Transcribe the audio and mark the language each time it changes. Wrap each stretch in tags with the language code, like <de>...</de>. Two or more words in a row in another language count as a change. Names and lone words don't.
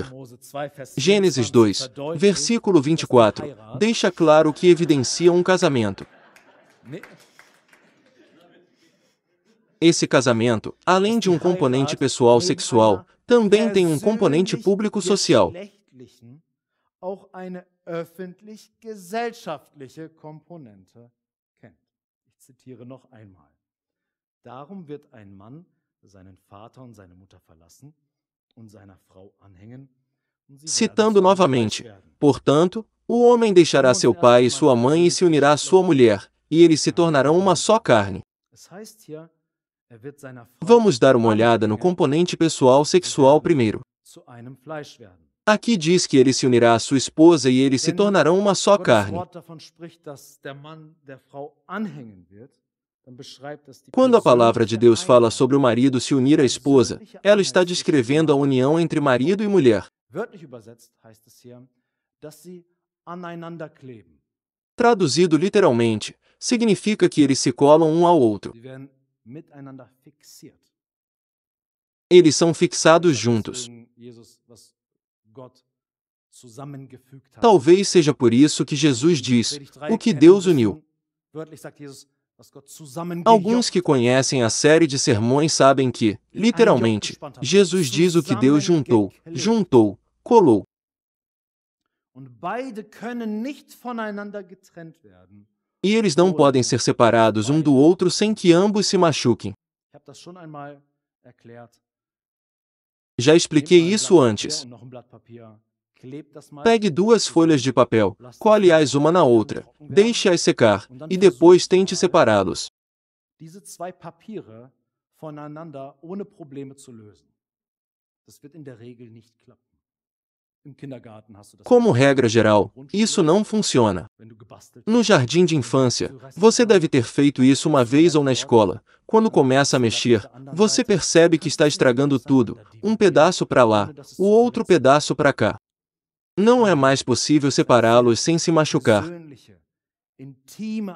<pt>Gênesis 2, versículo 24, deixa claro que evidencia um casamento. Esse casamento, além de um componente pessoal sexual, também tem um componente público social.</pt> <de>Christlichen auch eine öffentlich-gesellschaftliche Komponente kennt. Ich zitiere noch einmal. Darum wird ein Mann seinen Vater und seine Mutter verlassen und seiner Frau anhängen, und sie werden</de> <pt>Citando</pt> <de>zu einem Fleisch</de> <pt>novamente:</pt> <de>werden.</de> <pt>portanto, o homem deixará seu pai e sua mãe e se unirá à sua mulher, e eles se tornarão uma só carne.</pt> <de>Es heißt hier, wird seiner Frau</de> <pt>Vamos dar uma olhada no</pt> <de>anhängen</de> <pt>componente pessoal sexual primeiro.</pt> <de>zu einem Fleisch werden.</de> <pt>Aqui diz que ele se unirá à sua esposa e eles se tornarão uma só</pt> <de>Gottes</de> <pt>carne.</pt> <de>Wort davon spricht, dass der Mann der Frau anhängen wird, dann beschreibt das die</de> <pt>Quando a palavra de Deus fala</pt> <de>persönliche</de> <pt>sobre o marido se unir à esposa, ela está descrevendo a união entre marido e mulher.</pt> <de>Wörtlich übersetzt heißt es hier, dass sie aneinander kleben.</de> <pt>Traduzido literalmente, significa que eles se colam um ao outro.</pt> <de>Sie werden miteinander fixiert.</de> <pt>Eles são fixados juntos.</pt> <de>Deswegen Jesus, was Gott zusammengefügt hat.</de> <pt>Talvez seja por isso que Jesus diz:</pt> <de>Predigt 3</de> <pt>o que</pt> <de>kennen</de> <pt>Deus</pt> <de>müssen.</de> <pt>uniu.</pt> <de>Wörtlich sagt Jesus, was Gott zusammengejocht.</de> <pt>Alguns que conhecem a série de sermões sabem que, literalmente, Jesus diz o que Deus juntou, colou.</pt> <de>Und beide können nicht voneinander getrennt werden.</de> <pt>E eles não podem ser separados um do outro sem que ambos se machuquem.</pt> <de>Ich habe das schon einmal erklärt.</de> <pt>Já expliquei isso antes.</pt> <de>Und noch ein Blatt Papier. Klebt das mal.</de> <pt>Pegue 2 folhas de papel, cole-as uma na outra, deixe-as secar, e depois tente separá-los.</pt> <de>Diese zwei Papiere voneinander ohne Probleme zu lösen. Das wird in der Regel nicht klappen. Im Kindergarten hast du das.</de> <pt>Como regra geral, isso não funciona.</pt> <de>Wenn du gebastelt</de> <pt>No jardim de infância, você deve ter feito isso uma vez ou na escola. Quando começa a mexer, você percebe que está estragando tudo, um pedaço para lá, o outro pedaço para cá. Não é mais possível separá-los sem se machucar.</pt> <de>persönliche, intime</de>